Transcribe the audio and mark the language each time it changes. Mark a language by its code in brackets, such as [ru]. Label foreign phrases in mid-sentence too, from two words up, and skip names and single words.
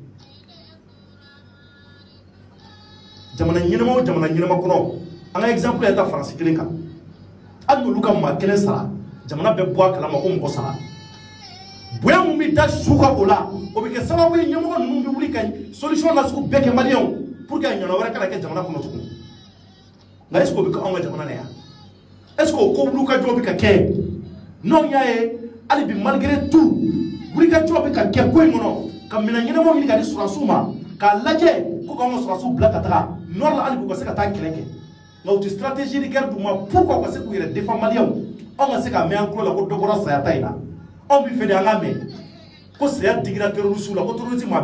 [bm] jamana ɲɛnama kɔnɔ an ka exemple yɛrɛ ta Faransi kelen kan hali n'olu ka maa kelen sara jamana bɛ bɔ a kalama ko mɔgɔ sara bonya mun bɛ da su kan o la o bɛ kɛ sababu ye ɲɛmɔgɔ ninnu bɛ wuli ka solution na sugu bɛɛ kɛ maliyɛnw [fr] pour que [bm] ɲɔgɔn wɛrɛ kana kɛ jamana kɔnɔ tugun nka [fr] est ce [bm] que o bɛ kɛ anw ka jamana na yan est ce que o ko wulikajɔ bɛ ka kɛ n'anw y'a ye hali bi [fr] malgré tout [bm] wulikajɔ bɛ ka kɛ ko in kɔnɔ ka minɛn ɲɛnamaw ɲini ka di sɔrɔdasiw ma k'a lajɛ ko k'anw ka sɔrɔdasiw bila ka taga nord la hali bi u ka se ka taa kɛlɛ kɛ nka u tɛ [fr] stratégie de [bm] guerre d'u ma pourquoi u ka se k'u yɛrɛ défend maliyɛnw anw ka se ka mɛn an tulo la ko dɔ bɔra saya ta in na anw bɛ fɛ de an ka mɛn ko saya digira terroriste la ko terroriste maa